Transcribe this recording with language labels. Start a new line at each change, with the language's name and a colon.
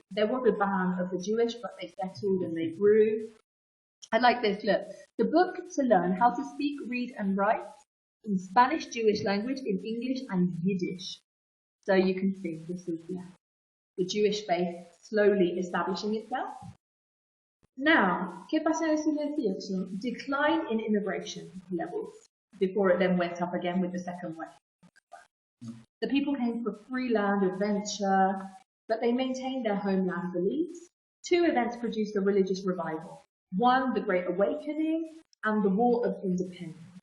English: There was a ban of the Jewish, but they settled and they grew. I like this, look. The book to learn how to speak, read and write in Spanish Jewish language, in English and Yiddish. So you can see this is the Jewish faith slowly establishing itself. Now,
Spanish: ¿qué pasa en el siglo XVIII?
English: Decline in immigration levels before it then went up again with the second wave. The people came for free land, adventure, but they maintained their homeland beliefs. Two events produced a religious revival. One, the Great Awakening, and the War of Independence.